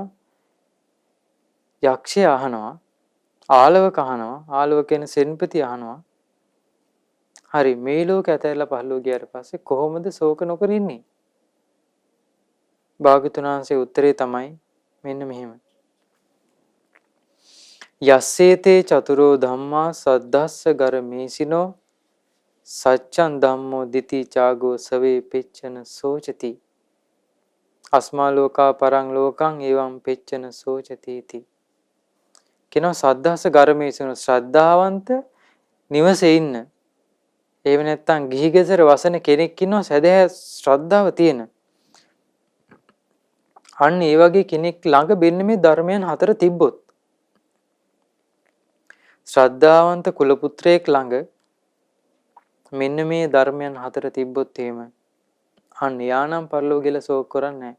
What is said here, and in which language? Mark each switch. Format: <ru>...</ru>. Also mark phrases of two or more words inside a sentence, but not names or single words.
<si>යක්ෂය අහනවා, ආලවක අහනවා, ආලවක කියන සෙන්පති අහනවා. හරි මේ ලෝක ඇතැරලා පරලෝ ගියාට පස්සේ කොහොමද ශෝක නොකර ඉන්නේ? භාග්‍යතුන් වහන්සේ උත්තරේ තමයි මෙන්න මෙහෙම.</si> <pi>යස්සේතේ චතුරෝ ධම්මා සද්දස්ස ගරමේසිනෝ සච්ඡන් ධම්මෝ දිති චාගෝ සවේ පෙච්චන සෝචති. අස්මා ලෝකා පරං ලෝකං එවං පෙච්චන සෝචතිති. කිනෝ සද්දස්ස ගරමේසිනෝ</pi> <si>ශ්‍රද්ධාවන්ත නිවසේ ඉන්න. එහෙම නැත්නම් ගිහි ගෙදර වසන කෙනෙක් ඉන්නවා සදහැ ශ්‍රද්ධාව තියෙන. අන්න ඒ වගේ කෙනෙක් ළඟ මෙන්න මේ ධර්මයන් හතර තිබ්බොත් ශ්‍රද්ධාවන්ත කුල පුත්‍රයෙක් ළඟ මෙන්න මේ ධර්මයන් හතර තිබ්බොත් එහෙම අන්න යානම් පරලෝ කියලා ශෝක කරන්නේ නැහැ.</si>